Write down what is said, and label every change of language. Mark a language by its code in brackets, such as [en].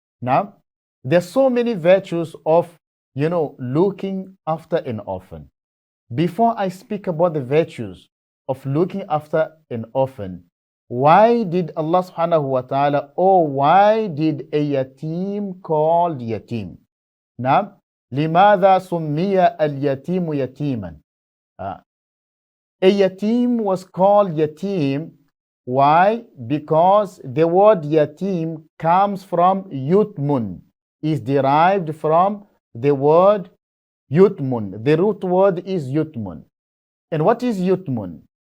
[en] Now, there's so many virtues of, looking after an orphan. Before I speak about the virtues of looking after an orphan, why did Allah subhanahu wa ta'ala, or why did a yatim called yatim? [ar] Now, لماذا سمي اليتيم يتيما? [en] A yatim was called yatim. Why? Because the word yatim comes from yutmun, is derived from the word yutmun. The root word is yutmun. And what is yutmun?